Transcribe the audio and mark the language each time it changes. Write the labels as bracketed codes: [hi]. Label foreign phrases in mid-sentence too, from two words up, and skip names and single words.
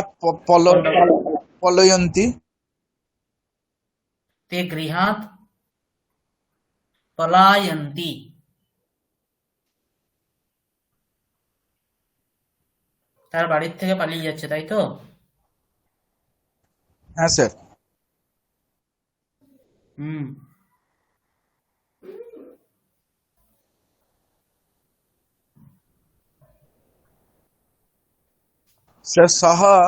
[bn] কোনটা? [sa] পলয়ন্তি। ते गृहात् पलायन्ति, [bn] তার বাড়ির থেকে পালিয়ে যাচ্ছে, তাই তো। হ্যাঁ স্যার। হুম, স্যার সহ